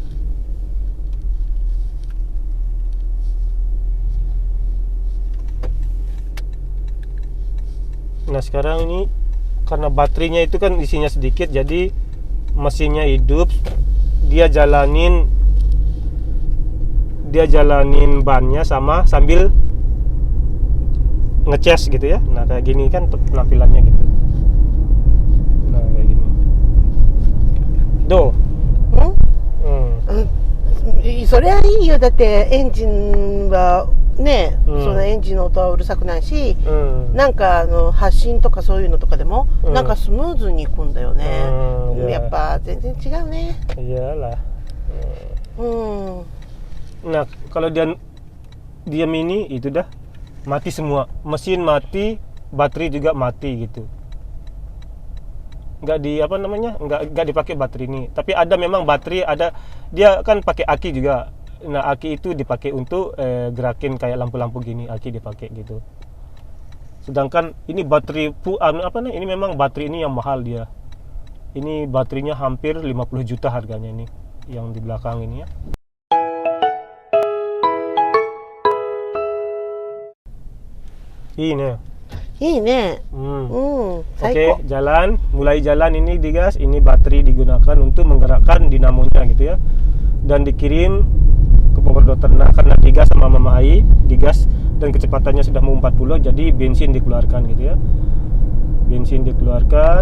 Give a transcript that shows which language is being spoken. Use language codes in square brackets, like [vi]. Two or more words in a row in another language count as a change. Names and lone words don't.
[id] Nah sekarang ini karena baterainya itu kan isinya sedikit, jadi mesinnya hidup, dia jalanin dia jalanin bannya sama sambil ngecas gitu ya. Nah kayak gini kan penampilannya gitu. Nah kayak gini. Do. [ja] それはいいよ。だってエンジンはね、そのエンジンの音はうるさくないし、なんか発進とかそういうのとかでも、なんかスムーズにいくんだよね。やっぱ全然違うね。 [id] Iyalah. Nah kalau dia diam ini itu dah mati semua, mesin mati, baterai juga mati gitu. Nggak di apa namanya, nggak dipakai baterai ini. Tapi ada memang baterai, ada dia kan pakai aki juga. Nah aki itu dipakai untuk gerakin kayak lampu-lampu gini, aki dipakai gitu. Sedangkan ini baterai ini memang baterai ini yang mahal dia. Ini baterainya hampir 50 juta harganya ini, yang di belakang ini ya. Ini. [ja] いいね。最 [id] Oke, [ja] 高。 [id] jalan, mulai jalan ini digas, ini baterai digunakan untuk menggerakkan dinamonya gitu ya. Dan dikirim ke [en] power dotter. [id] Nah, karena digas sama Mama Ai, digas dan kecepatannya sudah mau 40, jadi bensin dikeluarkan gitu ya. Bensin dikeluarkan.